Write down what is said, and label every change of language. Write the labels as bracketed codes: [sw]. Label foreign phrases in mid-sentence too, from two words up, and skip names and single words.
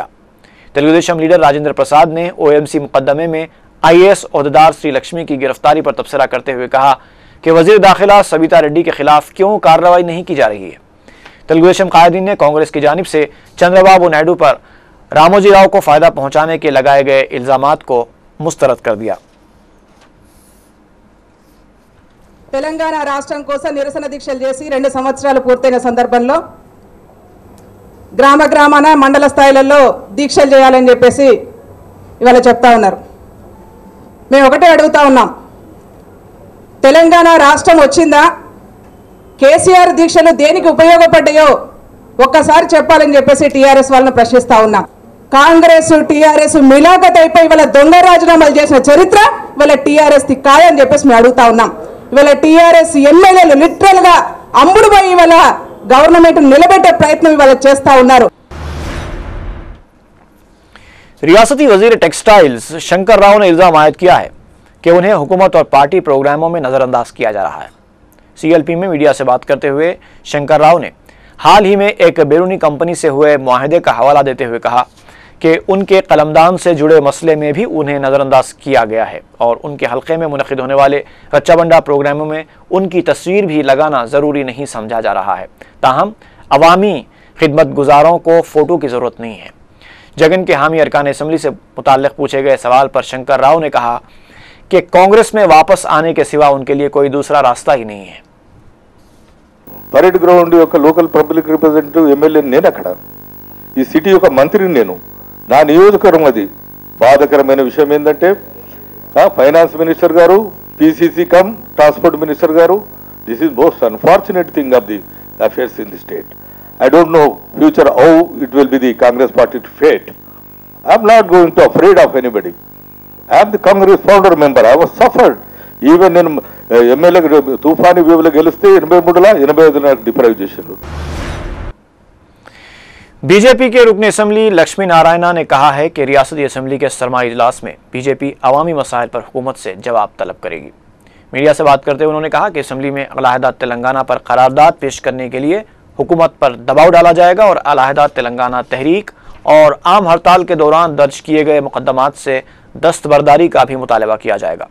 [ur] تیلگو دیشم لیڈر راجندر پرساد نے او ایم سی مقدمے میں آئی اے ایس عہدیدار شری لکشمی کی گرفتاری پر تبصرہ کرتے ہوئے کہا کہ وزیر داخلہ سویتا ریڈی کے خلاف کیوں کارروائی نہیں کی جا رہی ہے. تیلگو دیشم قائدین نے کانگریس کی جانب سے چندرابابو نائیڈو پر راموجی راؤ کو فائدہ پہنچانے کے لگائے گئے الزامات کو مسترد کر دیا. [te] తెలంగాణ రాష్ట్రం కోసం నిరసన దీక్షలు చేసి 2 సంవత్సరాలు పూర్తయిన సందర్భంలో గ్రామ గ్రామాన మండల స్థాయిలలో దీక్షలు చేయాలని చెప్పేసి ఇవాళ చెప్తా ఉన్నారు। మేము ఒకటే అడుగుతా ఉన్నాం, తెలంగాణ రాష్ట్రం వచ్చిందా? కేసీఆర్ దీక్షలు దేనికి ఉపయోగపడ్డాయో ఒక్కసారి చెప్పాలని చెప్పేసి టీఆర్ఎస్ వాళ్ళని ప్రశ్నిస్తా ఉన్నాం। కాంగ్రెస్ టీఆర్ఎస్ మిలాఖత్ అయిపోయి ఇవాళ దొంగ రాజీనామాలు చేసిన చరిత్ర ఇవాళ టీఆర్ఎస్ ది కాదని చెప్పేసి మేము అడుగుతా ఉన్నాం। ఇవాళ టీఆర్ఎస్ ఎమ్మెల్యేలు లిటరల్ గా అమ్ముడు పోయి ఇవాళ గవర్నమెంట్ నిలబెట్టే ప్రయత్నం ఇవాళ చేస్తా ఉన్నారు। [ur] ریاستی وزیر ٹیکسٹائلز شنکر راؤ نے الزام عائد کیا ہے کہ انہیں حکومت اور پارٹی پروگراموں میں نظرانداز کیا جا رہا ہے. سی ایل پی میں میڈیا سے بات کرتے ہوئے شنکر راؤ نے حال ہی میں ایک بیرونی کمپنی سے ہوئے معاہدے کا حوالہ دیتے ہوئے کہا کہ ان کے قلمدان سے جڑے مسئلے میں بھی انہیں نظرانداز کیا گیا ہے اور ان کے حلقے میں منعقد ہونے والے رچابنڈا پروگراموں میں ان کی تصویر بھی لگانا ضروری نہیں سمجھا جا رہا ہے. تاہم عوامی خدمت گزاروں کو فوٹو کی ضرورت نہیں ہے. جگن کے حامی ارکان اسمبلی سے متعلق پوچھے گئے سوال پر شنکر راؤ نے کہا کہ کانگریس میں واپس آنے کے سوا ان کے لیے کوئی دوسرا راستہ ہی نہیں ہے. [te] పరేడ్ గ్రౌండ్ యొక్క [en] local public representative MLA [te] నేను అక్కడ, ఈ సిటీ యొక్క మంత్రిని నేను, నా నియోజకవర్గం అది। బాధకరమైన విషయం ఏంటంటే [en] finance minister [te] గారు, [en] PCC cum transport minister [te] గారు, [en] this is most unfortunate thing of the affairs in the state. I don't know future how it will be the Congress party to fate. I am not going to afraid of anybody. I am the Congress founder member. I was suffered. Even in MLA Tufani we will [te] గెలిస్తే 83 నాకు డిప్రైవ్ చేశారు। [ur] بی جے پی کے رکن اسمبلی لکشمی نارائنا نے کہا ہے کہ ریاستی اسمبلی کے سرمائی اجلاس میں بی جے پی عوامی مسائل پر حکومت سے جواب طلب کرے گی. میڈیا سے بات کرتے ہوئے انہوں نے کہا کہ اسمبلی میں علاحدہ تلنگانہ پر قرارداد پیش کرنے کے لیے حکومت پر دباؤ ڈالا جائے گا اور علاحدہ تلنگانہ تحریک اور عام ہڑتال کے دوران درج کیے گئے مقدمات سے دستبرداری کا بھی مطالبہ کیا جائے گا.